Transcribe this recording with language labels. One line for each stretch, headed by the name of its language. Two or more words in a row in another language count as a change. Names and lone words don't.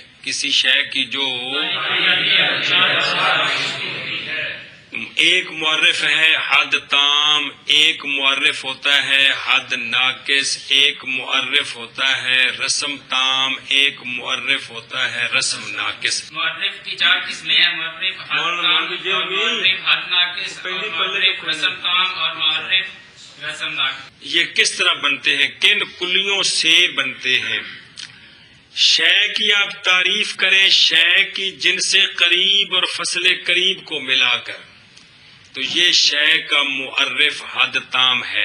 Urdu: کسی شے کی جو ایک معرف ہے حد تام، ایک معرف ہوتا ہے حد ناقص، ایک معرف ہوتا ہے رسم تام، ایک معرف ہوتا ہے رسم ناقص. معرف کی 4 قسمیں ہیں: معرف حد تام، معرف حد ناقص، معرف رسم تام اور معرف رسم ناقص. یہ کس طرح بنتے ہیں؟ کن کلیوں سے بنتے ہیں؟ شے کی آپ تعریف کریں، شے کی جنس قریب اور فصل قریب کو ملا کر، تو یہ شے کا معرف حد تام ہے.